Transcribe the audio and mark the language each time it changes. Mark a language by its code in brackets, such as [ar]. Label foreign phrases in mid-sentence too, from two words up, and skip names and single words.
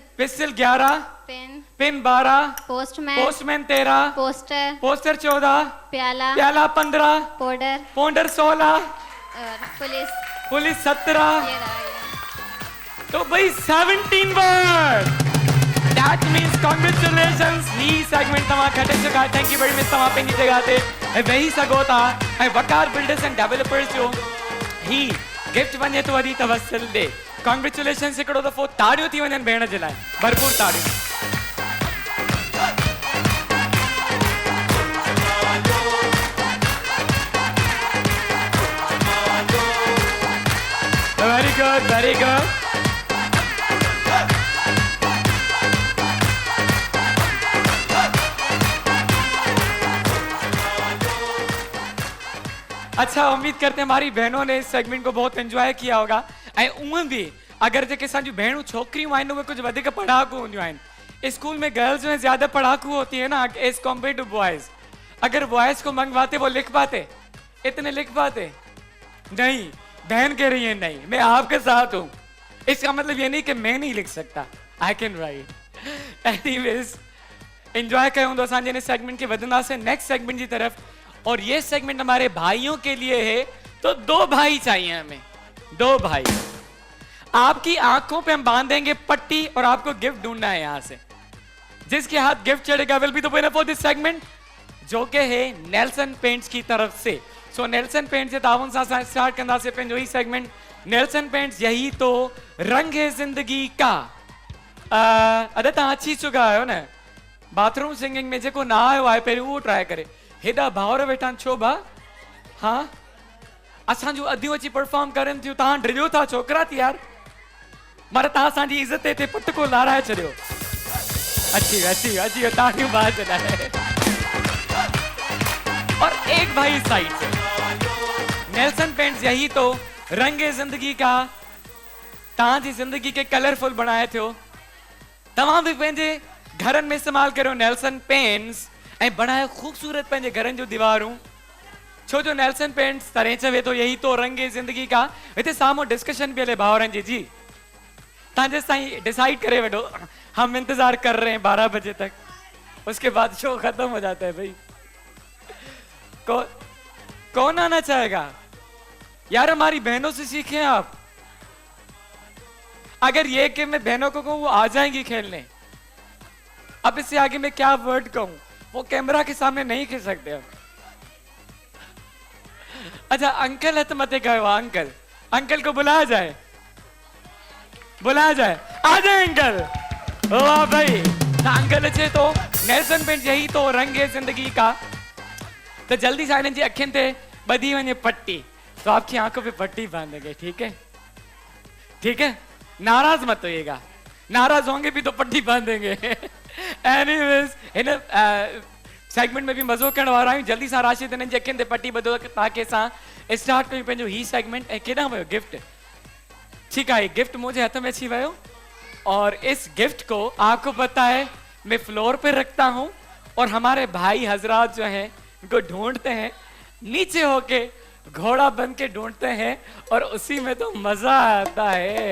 [hi] पिस्टल 11, पेन, पिन 12, पोस्टमैन, पोस्टमैन 13, पोस्टर, पोस्टर 14, प्याला, प्याला 15, पाउडर पाउडर 16, और पुलिस। पुलिस 17, ये रहा ये। तो भाई 17 वर्ड। [en] That means congratulations. [sd] ही सेगमेंट तमा खटे चुका है। [en] Thank you very much [sd] तमा पंहिंजी जगह ते ऐं वेही सघो था ऐं वकार बिल्डर्स एंड डेवलपर्स जो ही गिफ्ट वञे तो वरी तवसल दे। कॉन्ग्रेचुलेशंस हिकिड़ो दफ़ो ताड़ियूं थी वञनि भेण जे लाइ, भरपूर ताड़ियूं। [en] Very good, very good. [hi] अच्छा, उम्मीद करते हैं हमारी बहनों ने इस सेगमेंट को बहुत एंजॉय किया होगा। [sd] ऐं उहे भी अगर जेके असांजी भेणूं छोकिरियूं आहिनि उहे कुछ वधीक पढ़ाकू हूंदियूं आहिनि। [hi] स्कूल में गर्ल्स में ज्यादा पढ़ाकू होती है ना [en] as compared to boys. [hi] अगर बॉयज को मंगवाते वो लिख पाते, इतने लिख पाते नहीं। बहन कह रही है नहीं, मैं आपके साथ हूं। इसका मतलब ये नहीं कि मैं नहीं लिख सकता, [en] I can write. [sd] एनीवेज एंजॉय कयो हूंदो असांजे इन सेगमेंट के वधंदासीं [en] next segment [sd] की तरफ। [hi] और ये सेगमेंट हमारे भाइयों के लिए है, तो 2 भाई चाहिए हमें, 2 भाई। आपकी आंखों पे हम बांधेंगे पट्टी और आपको गिफ्ट ढूंढना है यहां से। जिसके हाथ गिफ्ट चढ़ेगा [en] will be the winner for this segment, [hi] जो के है नेल्सन पेंट्स की तरफ से। [sd] सो नेल्सन पेंट्स के ताउन से स्टार्ट कंदासीं पंहिंजो ही सेगमेंट। [hi] नेल्सन पेंट्स, यही तो रंग है जिंदगी का। [sd] अरे तव्हां अची चुका आहियो न [en] bathroom singing [sd] में, जेको ना आयो आहे पहिरियों उहो ट्राई करे। हेॾा भाउर वेठा आहिनि छो भा? हाँ असांजूं अदियूं अची परफॉर्म करनि थियूं, तव्हां डिॼो था छोकिरा थी यार। मगर तव्हां असांजी इज़त ते पटको लाराए छॾियो। अची वियो ताड़ियूं बाज लाइ। [hi] और एक भाई साइड से नेल्सन पेंट्स, यही तो रंग है जिंदगी का। [sd] तव्हां जी जिंदगी के कलरफुल बनाए थियो। तव्हां भी पंहिंजे घरनि में इस्तेमाल करो नेल्सन पेंट्स ऐं बनाए खूबसूरत पंहिंजे घरनि जूं दीवारूं। छो जो नेल्सन पेंट्स तरह चवे तो [hi] यही तो रंग है जिंदगी का। [sd] हिते साम्हूं डिस्कशन भी हले भाउरनि जी। तव्हां जेसि ताईं डिसाइड करे वठो, [hi] हम इंतजार कर रहे हैं 12 बजे तक, उसके बाद शो खत्म हो जाता है भाई। कौन आना चाहेगा यार? हमारी बहनों से सीखें आप। अगर ये कि मैं बहनों को कहूं वो आ जाएंगी खेलने। अब इससे आगे मैं क्या वर्ड कहूं, वो कैमरा के सामने नहीं कह सकते अब। अच्छा अंकल [sd] हथ मते कयो, [hi] अंकल, अंकल को बुलाया जाए, बुलाया जाए, आ जाए अंकल। वाह भाई, अंकल अचे तो नेल्सन पेंट्स, यही तो रंग है जिंदगी का। [sd] तो जल्दी से इन्हनि जी अखियुनि ते ॿधी वञे पट्टी, [hi] तो आपकी आंखों पे पट्टी बांधेंगे, ठीक है? ठीक है, नाराज मत होइएगा, नाराज होंगे भी तो पट्टी बांधेंगे। [sd] एनीवेज इन सेगमेंट में भी मज़ो करण वारा आहियूं। जल्दी सां राशिद इन्हनि जी अखियुनि ते पट्टी ॿधो ताकि असां स्टार्ट कयूं पंहिंजो ही सेगमेंट। ऐं केॾां वियो गिफ्ट? [hi] ठीक है, गिफ्ट मुझे हाथ में अच्छी वयो और इस गिफ्ट को आपको पता है मैं फ्लोर पे रखता हूं और हमारे भाई हजरात जो हैं उनको ढूंढते हैं, नीचे होके घोड़ा बन के ढूंढते हैं और उसी में तो मजा आता है।